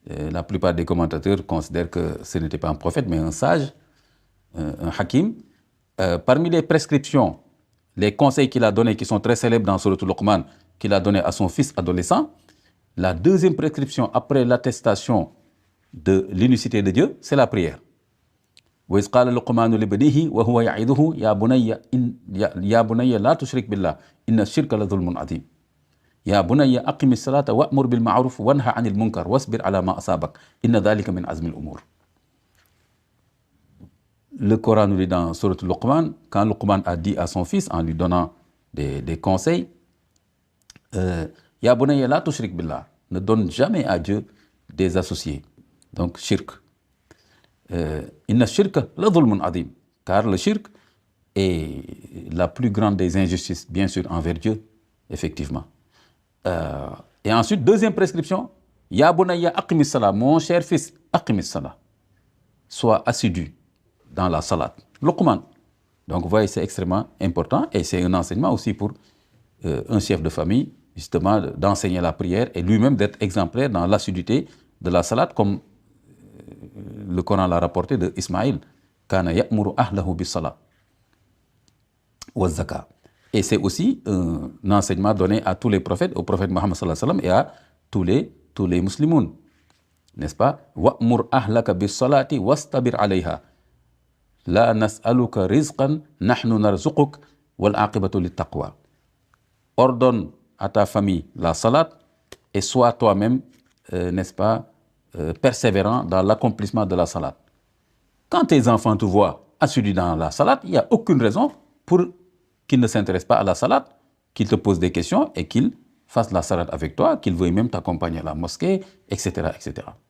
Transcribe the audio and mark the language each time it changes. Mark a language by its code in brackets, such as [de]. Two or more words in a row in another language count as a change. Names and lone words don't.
[fr] La plupart des commentateurs considèrent que ce n'était pas un prophète, mais un sage, un hakim. Parmi les prescriptions, les conseils qu'il a donnés, qui sont très célèbres dans Sourate Luqman, qu'il a donné à son fils adolescent, la deuxième prescription après l'attestation de l'unicité de Dieu, c'est la prière. [ar] وَإِذْ قَالَ لُقْمَانُ لِابْنِهِ وَهُوَ يَعِظُهُ يَا بُنَيَّ لَا تُشْرِكْ بِاللَّهِ إِنَّ الشِّرْكَ لَظُلْمٌ عَظِيمٌ يَا بُنَيَّ أَقِمِ الصَّلَاةَ وَأْمُرْ بِالْمَعْرُوفِ وَانْهَ عَنِ الْمُنكَرِ وَاصْبِرْ عَلَى مَا أَصَابَكَ إِنَّ ذَلِكَ مِنْ عَزْمِ الْأُمُورِ. [fr] Le Coran nous dit dans Sourate Luqman, quand Luqman a dit à son fils, en lui donnant des conseils, [ar] يا بني لا تشرك بالله, [fr] ne donne jamais à Dieu des associés. Donc, shirk. [ar] إن الشرك لظلم عظيم, [fr] car le shirk est la plus grande des injustices, bien sûr, envers Dieu, effectivement. Et ensuite, deuxième prescription, [ar] يا بني أقم الصلاة, [fr] mon cher fils, [ar] أقم الصلاة, [fr] sois assidu dans la salat. Luqman. Donc, vous voyez, c'est extrêmement important et c'est un enseignement aussi pour un chef de famille, justement, d'enseigner la prière et lui-même d'être exemplaire dans l'assiduité de la salat, comme le Coran l'a rapporté de Ismaïl. [ar] كان يأمر أهله بالصلاة والزكاة. [fr] Et c'est aussi un enseignement donné à tous les prophètes, au prophète Mohammed [ar] صلى الله عليه وسلم [fr] et à tous les musulmans. N'est-ce pas? [ar] وأمر أهلك بالصلاة واصطبر عليها. لا نسألك رزقا نحن نرزقك والعاقبة للتقوى. [fr] Ordonne à ta famille la salat et sois toi-même, n'est-ce pas, persévérant dans l'accomplissement de la salat. Quand tes enfants te voient assidu dans la salat, il n'y a aucune raison pour qu'ils ne s'intéressent pas à la salat, qu'ils te posent des questions et qu'ils fassent la salat avec toi, qu'ils veuillent même t'accompagner à la mosquée, etc., etc.